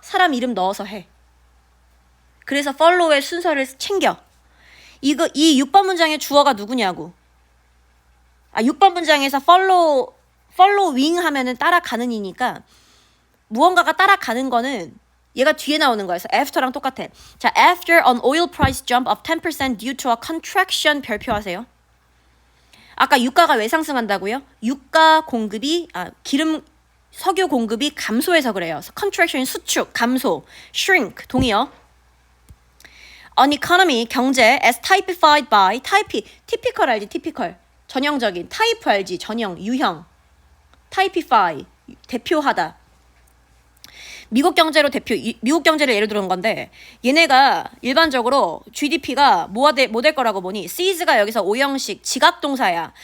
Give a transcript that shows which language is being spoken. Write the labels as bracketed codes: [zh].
[ko] 사람 이름 넣어서 해. 그래서 follow의 순서를 챙겨. 이 6번 문장의 주어가 누구냐고. 6번 문장에서 following 하면은 따라가는 이니까 무언가가 따라가는 거는 얘가 뒤에 나오는 거여서 after랑 똑같아. [en] 자, after an oil price jump of 10% due to a contraction [ko] 별표하세요. 아까 유가가 왜 상승한다고요? 유가 공급이 석유 공급이 감소해서 그래요. contraction 수축, 감소, shrink 동의어. [en] An economy [ko] 경제 [en] as typified by typical [ko] 알지? typical 전형적인 type 알지? 전형 유형 typify 대표하다. 미국 경제를 예를 들은 건데 얘네가 일반적으로 GDP가 뭐 될 거라고 보니 sees가 여기서 오형식 지각동사야.